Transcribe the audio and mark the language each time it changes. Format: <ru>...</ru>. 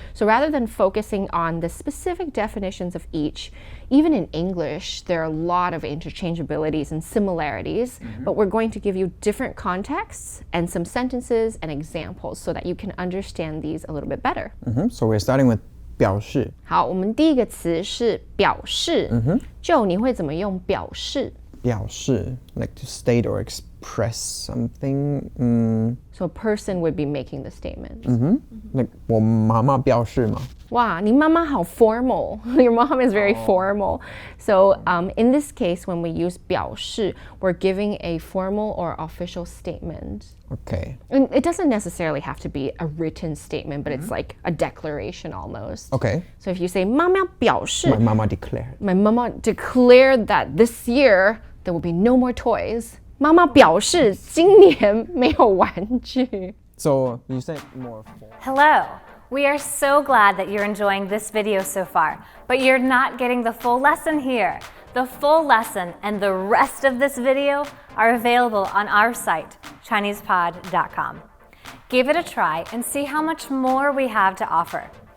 <en>So rather than focusing on the specific definitions of each, even in English, there are a lot of interchangeabilities and similarities, but we're going to give you different contexts and some sentences and examples so that you can understand these a little bit better. So we're starting with 表示.</en> <zh>好，我们第一个词是表示。Joe，你会怎么用表示？</zh> <en>表示 like to state or express something. So a person would be making the statement.</en> <zh>Like 我妈妈表示嘛. Wow, 你妈妈好 formal.</zh> <en>Your mom is very formal. So in this case, when we use 表示, we're giving a formal or official statement. Okay. And it doesn't necessarily have to be a written statement, but it's like a declaration almost. Okay. So if you say</en> <zh>妈妈表示,</zh> <en>My mama declared. My mama declared that this year there will be no more toys.</en> <zh>妈妈表示今年没有玩具.</zh> <en>So you said more formal. Hello! We are so glad that you're enjoying this video so far, but you're not getting the full lesson here. The full lesson and the rest of this video are available on our site, ChinesePod.com. Give it a try and see how much more we have to offer.</en>